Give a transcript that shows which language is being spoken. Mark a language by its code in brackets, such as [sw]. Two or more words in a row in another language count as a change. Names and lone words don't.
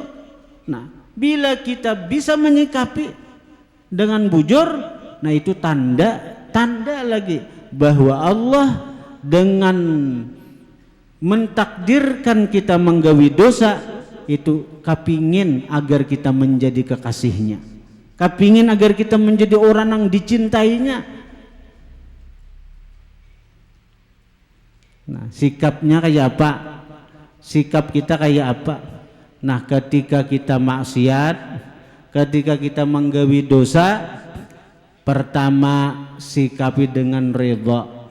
[id] Nah, bila kita bisa menyikapi dengan bujur, nah itu tanda lagi bahwa Allah dengan mentakdirkan kita menggawi dosa itu kapingin agar kita menjadi kekasihnya, kapingin agar kita menjadi orang yang dicintainya. Nah, sikapnya kayak apa? Sikap kita kayak apa? Nah, ketika kita maksiat, ketika kita menggawi dosa, pertama sikapi dengan ridha.